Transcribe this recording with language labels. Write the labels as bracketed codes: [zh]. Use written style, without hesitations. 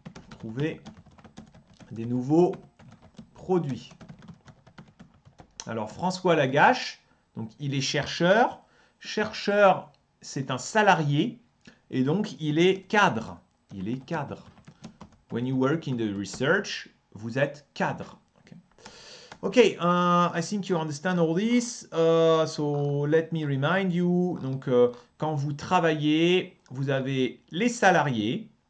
[fr] Trouver des nouveaux produits. Alors, François Lagache, donc il est chercheur. Chercheur, c'est un salarié. Et donc, il est cadre. Il est cadre. [en] When you work in the research, [fr] vous êtes cadre. [en] Okay, I think you understand all this. So let me remind you. [fr] Donc, quand vous travaillez, vous avez les salariés.